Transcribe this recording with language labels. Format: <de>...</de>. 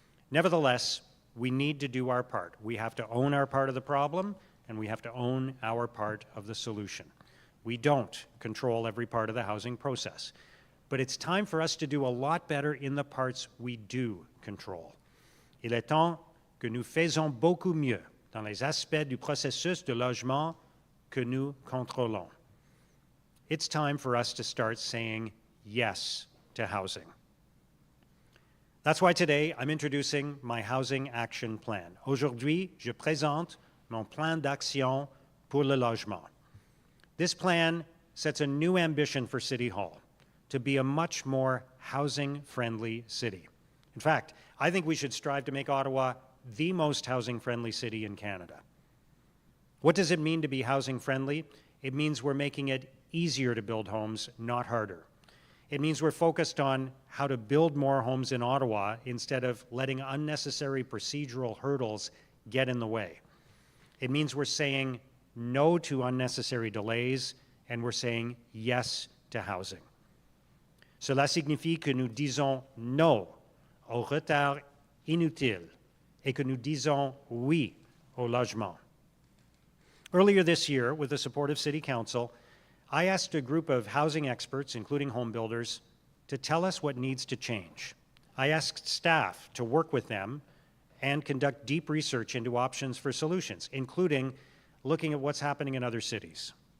<en>Nevertheless, we need to do our part. We have to own our part of the problem, and we have to own our part of the solution. We don't control every part of the housing process. But it's time for us to do a lot better in the parts we do control.</en> <fr>Il est temps que nous faisons beaucoup mieux dans les aspects du processus de logement que nous contrôlons.</fr> <en>It's time for us to start saying yes to housing. That's why today I'm introducing my Housing Action Plan.</en> <fr>Aujourd'hui, je présente mon plan d'action pour le logement.</fr> <en>This plan sets a new ambition for City Hall to be a much more housing-friendly city. In fact, I think we should strive to make Ottawa the most housing-friendly city in Canada. What does it mean to be housing-friendly? It means we're making it easier to build homes, not harder. It means we're focused on how to build more homes in Ottawa instead of letting unnecessary procedural hurdles get in the way. It means we're saying no to unnecessary delays, and we're saying yes to housing.</en> <fr>Cela signifie que nous disons non au retard inutile et que nous disons oui au logement.</fr> <en>Earlier this year, with the support of City Council, I asked a group of housing experts, including home builders, to tell us what needs to change. I asked staff to work with them and conduct deep research into options for solutions, including looking at what's happening in other cities.</en>